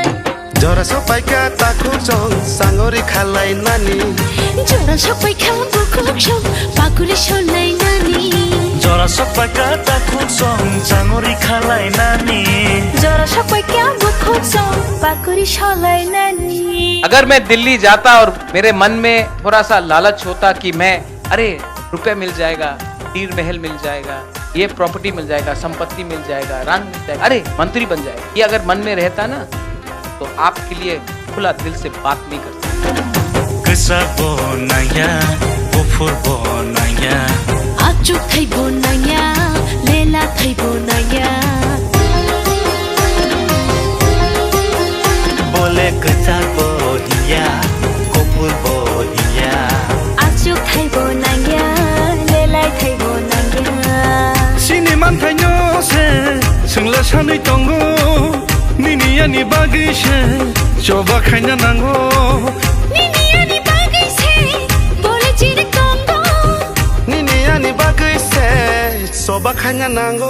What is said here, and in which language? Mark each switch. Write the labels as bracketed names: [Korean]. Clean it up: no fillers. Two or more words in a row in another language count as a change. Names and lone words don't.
[Bodo] jora sok paika takuk song sangori khalai nani jora sok paika bukuk song pakuri shonai nani jora sok paika takuk song sangori khalai nani jora sok paika bukuk song pakuri shonai nani। [Hindi] अगर मैं दिल्ली जाता और मेरे मन में थोड़ा सा लालच होता कि मैं अरे रुपए मिल जाएगा, तीर महल मिल जाएगा, ये प्रॉपर्टी मिल जाएगा, संपत्ति मिल जाएगा, रंग मिल जाएगा, अरे मंत्री बन जाएगा, ये अगर मन में रहता ना तो आपके लिए खुला दिल से बात नहीं कर सकता। [Bodo] गोसा बनाया गुफुर बनाया आचुक थै बनाया लेला थै बनाया बोले गोसा बहिया गुफुर बहिया आचुक थै बनाया लेला थै बनाया sini mantaino se singla sanai tongo nini ani bagai se choba khaina nango nini ani bagai se bole jire kongo nini ani bagai se soba khanya nango